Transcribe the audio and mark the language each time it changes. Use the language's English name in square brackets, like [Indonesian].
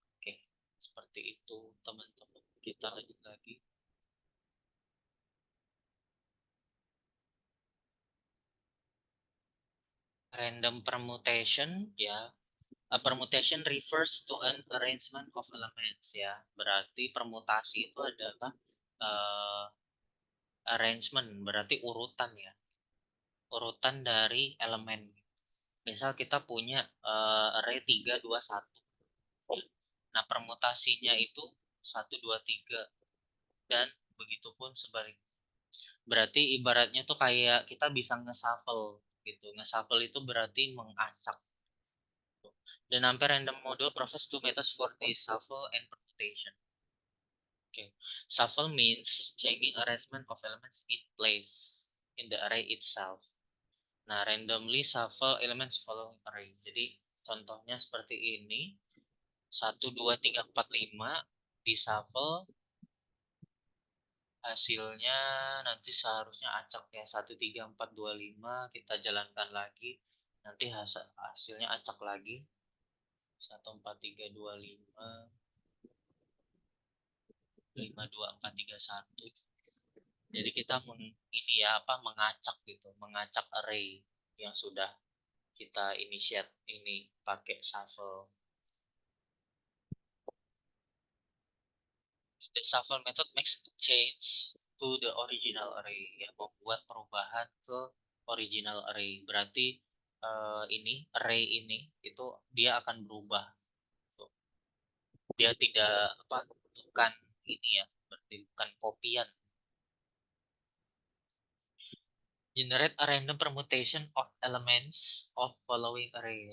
[Indonesian] Oke, seperti itu teman-teman. Kita lanjut lagi. [English] Random permutation ya. A permutation refers to an arrangement of elements ya. [Indonesian] Berarti permutasi itu adalah uh, arrangement, berarti urutan ya. Urutan dari elemen. Misal kita punya array 3 2 1. Nah, permutasinya itu 1 2 3 dan begitupun sebaliknya. Berarti ibaratnya tuh kayak kita bisa nge-shuffle gitu. Nge-shuffle itu berarti mengacak. [English] The number random model provides two methods for this, shuffle and permutation. Okay. Shuffle means changing arrangement of elements in place in the array itself. Nah, randomly shuffle elements following array. [Indonesian] Jadi contohnya seperti ini. 1, 2, 3, 4, 5 di shuffle, hasilnya nanti seharusnya acak ya. 1, 3, 4, 2, 5 kita jalankan lagi. Nanti hasilnya acak lagi. 1, 4, 3, 2, 5. 5, 2, 4, 3, 1. Jadi kita ini ya apa mengacak gitu, mengacak array yang sudah kita initiate ini pakai shuffle. [English] The shuffle method makes change to the original array, [Indonesian] ya membuat perubahan ke original array. Berarti ini array ini itu dia akan berubah. Dia tidak apa bukan ini ya, berarti bukan kopian. [English] Generate a random permutation of elements of following array.